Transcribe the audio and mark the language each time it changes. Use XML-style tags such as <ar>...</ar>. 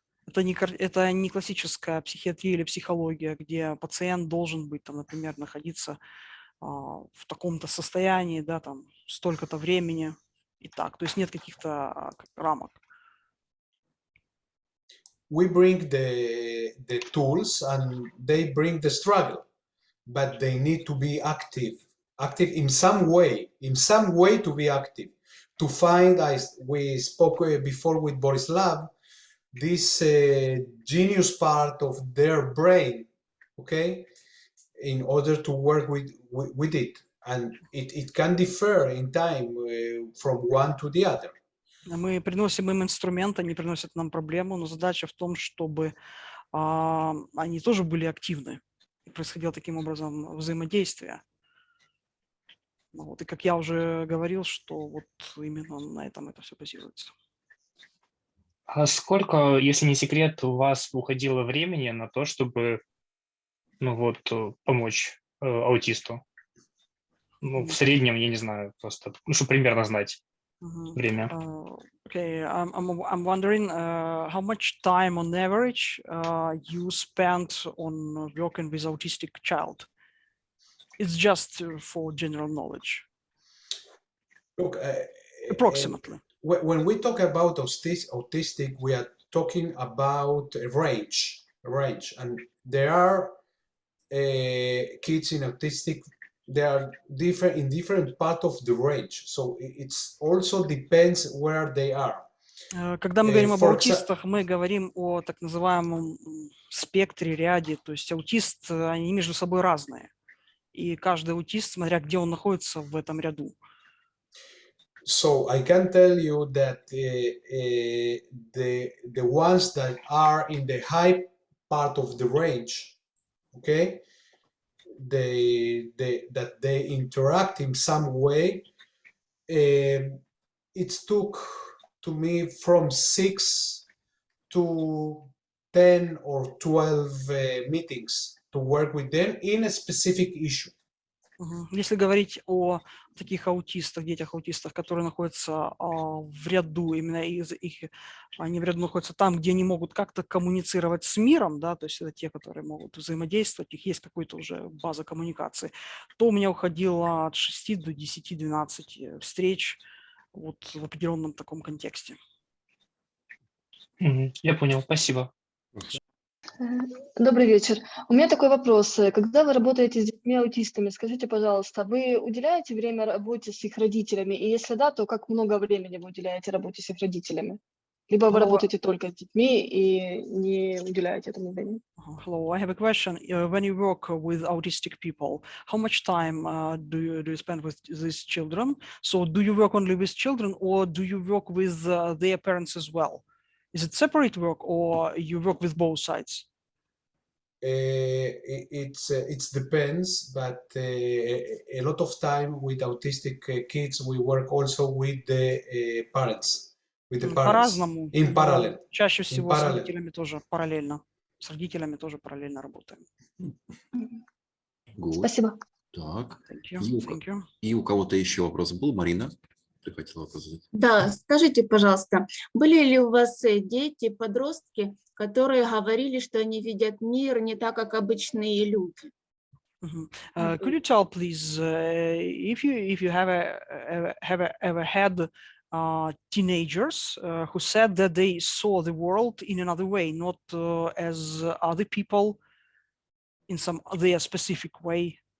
<ru>Это не классическая психиатрия или психология, где пациент должен быть, там, например, находиться в таком-то состоянии, да, там, столько-то времени и так. То есть нет каких-то рамок.</ru> <en>We bring the tools and they bring the struggle, but they need to be active in some way to be active, to find, as we spoke before with Borislav, this genius part of their brain, okay, in order to work with it. And it can differ in time from one to the other.</en> <ru>Мы приносим им инструмент, они приносят нам проблему, но задача в том, чтобы они тоже были активны. И происходило таким образом взаимодействие. Вот. И как я уже говорил, что вот именно на этом это все базируется. А сколько, если не секрет, у вас уходило времени на то, чтобы помочь аутисту? В среднем, я не знаю, просто, чтобы примерно знать время.</ru> <en>Okay, I'm wondering how much time on average you spent on working with autistic child. It's just for general knowledge. Look, approximately. When we talk about autistic, we are talking about a range, and there are kids in autistic. They are different in different part of the range, so it's also depends where they are.</en> <ru>Когда мы говорим об аутистах, мы говорим о так называемом спектре, ряде, то есть аутист, они между собой разные, и каждый аутист, смотря где он находится в этом ряду.</ru> <en>So I can tell you that the ones that are in the high part of the range, okay, that they interact in some way. It took to me from 6 to 10 or 12 meetings to work with them in a specific issue.</en> <ru>Если говорить о таких аутистах, детях-аутистах, которые находятся в ряду, именно они в ряду находятся там, где они могут как-то коммуницировать с миром, да, то есть это те, которые могут взаимодействовать, у них есть какая-то уже база коммуникации, то у меня уходило от 6 до 10-12 встреч вот в определенном таком контексте. Я понял, спасибо. Добрый вечер. У меня такой вопрос. Когда вы работаете с детьми-аутистами, скажите, пожалуйста, вы уделяете время работе с их родителями? И если да, то как много времени вы уделяете работе с их родителями? Либо вы работаете только с детьми и не уделяете этому времени?</ru> <en>Hello, I have a question. When you work with autistic people, how much time do you spend with these children? So do you work only with children or do you work with their parents as well? Is it separate work or you work with both sides? It depends, but a lot of time with autistic kids, we work also with the parents,</en> <ru>По-разному.</ru> <en>in parallel.</en> <ru>Чаще всего с родителями тоже параллельно. С родителями тоже параллельно работаем. Спасибо. Так.</ru> <en>Thank you.</en> <ru>И у кого-то еще вопрос был? Марина, ты хотела вопрос задать? Да, скажите, пожалуйста, были ли у вас дети, подростки, которые говорили, что они видят мир не так, как обычные люди?</ru> <en>Could you tell, please, if you have ever had teenagers who said that they saw the world in another way, not as other people, in some other specific way?</en>